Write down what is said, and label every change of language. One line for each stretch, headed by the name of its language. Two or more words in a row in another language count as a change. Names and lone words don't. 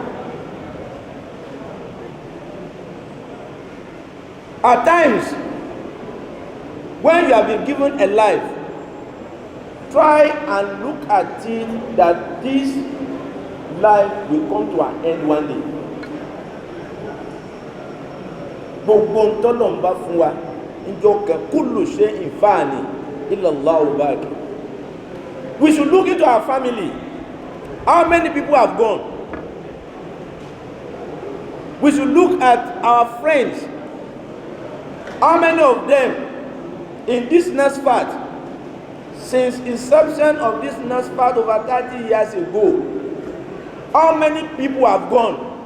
English: At times, when you have been given a life, try and look at it that this life will come to an end one day.
Yoruba: Gbogbo ntọ́nà ń bá fún wa njọ́ kan
Arabic: كل شيء فان إلا الله باق.
English: We should look into our family. How many people have gone? We should look at our friends. How many of them in this NASFAT, since inception of this NASFAT over 30 years ago, how many people have gone?